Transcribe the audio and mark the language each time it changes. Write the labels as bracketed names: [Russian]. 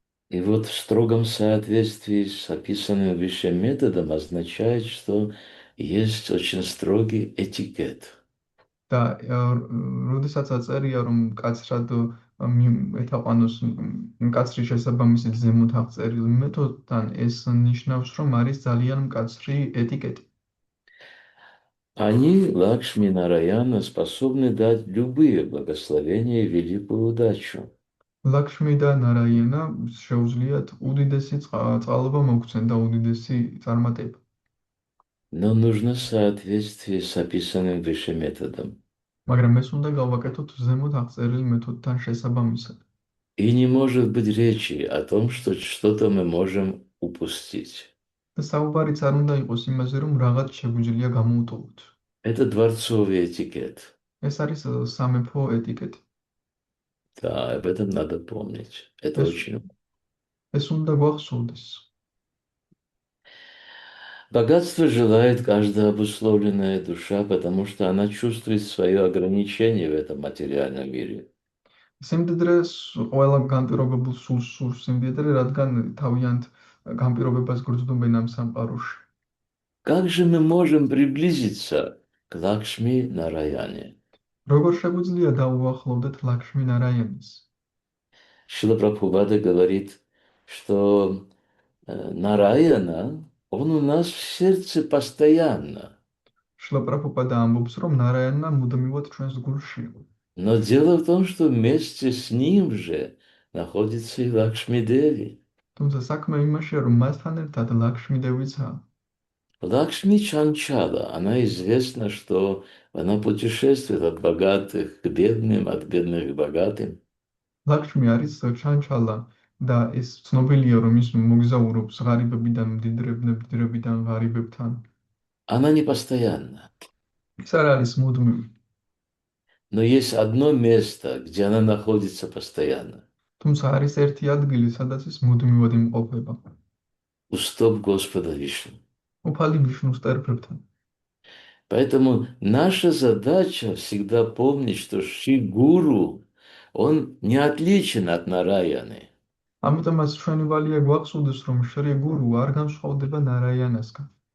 [Russian] И вот в строгом соответствии с описанным выше методом означает, что есть очень строгий этикет. [Georgian] და როდესაც აწერია, რომ მკაცრად ეთაყვანოს მკაცრი შესაბამისით ზემოთ აღწერილ მეთოდთან, ეს ნიშნავს, რომ არის ძალიან მკაცრი ეტიკეტი. [Russian] Они, Лакшми Нараяна, способны дать любые благословения и великую удачу. [Georgian] ლაქშმი და ნარაიანა შეუძლიათ უდიდესი წყალობა მოგცენ და უდიდესი წარმატება. [Russian] Но нужно соответствие с описанным выше методом. [Georgian] მაგრამ ეს უნდა გავაკეთოთ ზემოთ აღწერილ მეთოდთან შესაბამისად. [Russian] И не может быть речи о том, что что-то мы можем упустить. [Georgian] და საუბარიც არ უნდა იყოს იმაზე, რომ რაღაც შეგვიძლია გამოუტოვოთ. [Russian] Это дворцовый этикет. [Georgian] ეს არის სამეფო ეტიკეტი. [Russian] Да, об этом надо помнить. Это [Georgian] ეს [Russian] очень. [Georgian] ეს უნდა გვახსოვდეს. [Russian] Богатство желает каждая обусловленная душа, потому что она чувствует свое ограничение в этом материальном мире. [Georgian] სიმდიდრეს ყველა განპირობებულ სულს სურს სიმდიდრე, რადგან თავიანთ განპირობებას გრძნობენ ამ სამყაროში. [Russian] Как же мы можем приблизиться к Лакшми Нараяне? [Georgian] როგორ შეგვიძლია დაუახლოვდეთ ლაქშმი ნარაიანის? [Russian] Шрила Прабхупада говорит, что Нараяна, он у нас в сердце постоянно. [Georgian] შილა პრაბჰუპადა ამბობს, რომ ნარაიანა მუდმივად ჩვენს გულშია. [Russian] Но дело в том, что вместе с ним же находится и Лакшми Деви. [Georgian] თუმცა საქმე იმაშია, რომ მასთან ერთად ლაქშმი დევიცაა. [Russian] Лакшми Чанчала, она известна, что она путешествует от богатых к бедным, от бедных к богатым. [Georgian] ლაქშმი არის ჩანჩალა და ეს ცნობილია, რომ ის მოგზაურობს ღარიბებიდან მდიდრებიდან ღარიბებთან. [Russian] Она не постоянна. [Georgian] ის არ არის მუდმივი. [Russian] Но есть одно место, где она находится постоянно. [Georgian] თუმცა არის ერთი ადგილი, სადაც ის მუდმივად იმყოფება. [Russian] У стоп Господа Вишну. [Georgian] უფალი ვიშნუს ტერფებთან. [Russian] Поэтому наша задача всегда помнить, что Шри-Гуру, он не отличен от Нараяны. [Georgian] ამიტომაც ჩვენი ვალია გვახსოვდეს, რომ შრი გურუ არ განსხვავდება ნარაიანასგან.